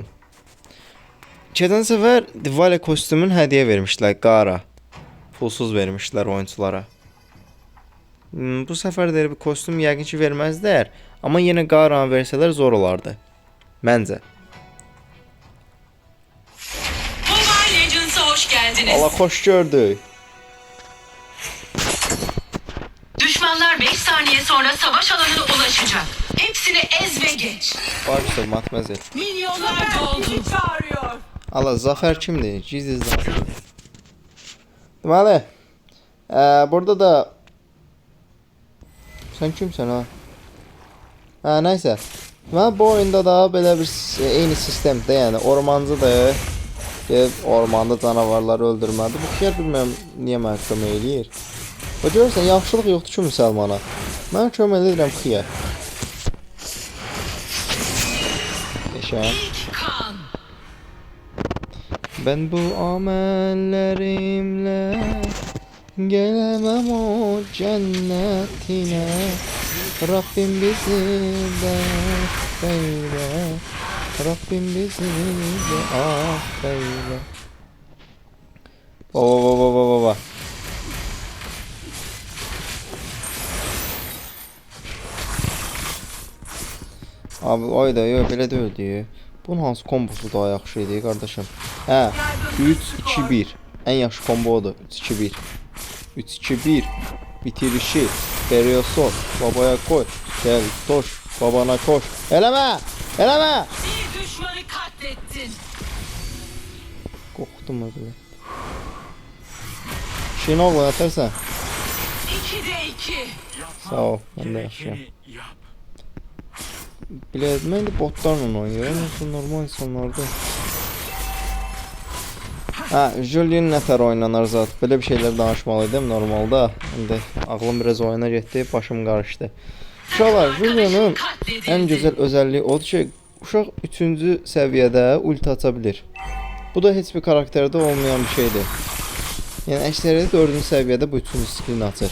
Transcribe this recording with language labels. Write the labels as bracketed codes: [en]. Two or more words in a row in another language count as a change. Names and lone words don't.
[az] Keçən səfər Diwali kostümünü hədiyyə vermişdilər Qara. Pulsuz vermişdilər oyunçulara. Bu səfər də bir kostüm yəqin ki verməzdilər, amma yenə Qaranı versələr zor olardı. Məncə. [tr] Mobile Legends'a hoş geldiniz. [az] Allah xoş gördük. [tr] Düşmanlar 5 saniye sonra savaş alanına ulaşacak. Hepsini ez ve geç. Barışdır, matməzəl. Milyonlar doldu. Çağırıyor. Allah, Zafer kimdir? Gizli Zafer. [az] Deməli, burada da sen kimsən ha? Nəysə. Mən bu oyunda da belə bir eyni sistemdə, yəni ormancıdır. Ormanda canavarları öldürməlidir. Bu xiyar bilmirəm niyə mənə kömək eləyir. O görürsən, yaxşılıq yoxdur ki müsəlmana. Mən kömək edirəm xiyar. Eşəm. [tr] Ben bu amellerimle gelemem o cennetine. Rabbim bizi de affeyle. Rabbim bizi de affeyle. Baba. Abi oyda yok [az] belə deyil [tr] diyor. [az] Bunun hansı kombosu daha yaxşı idi qardaşım? 3-2-1. En yaxşı kombo odur. 3-2-1. 3-2-1. Bitirişi. [tr] Veriyorsun. Babaya koy. Gel koş. Babana koş. Eleme. Bir düşmanı katlettin. Korktum öyle. Şeyin oğlu atarsan. 2'de 2. Sağ ol. Ben de yaşayayım. Ben de botlarla oynuyorum. Nasıl normal insanlarda. [az] Julian nətər oynanır zat. Belə bir şeylər danışmalıydım normalda. İndi ağlım biraz oyuna getdi, başım qarışdı. Uşaqlar, Julian'ın ən gözəl özəlliyi odur ki, uşaq 3-cü səviyyədə ulti aça bilir. Bu da heç bir karakterdə olmayan bir şeydir. Yəni əksəriyyət 4-cü səviyyədə bu 3-cü skillini açır.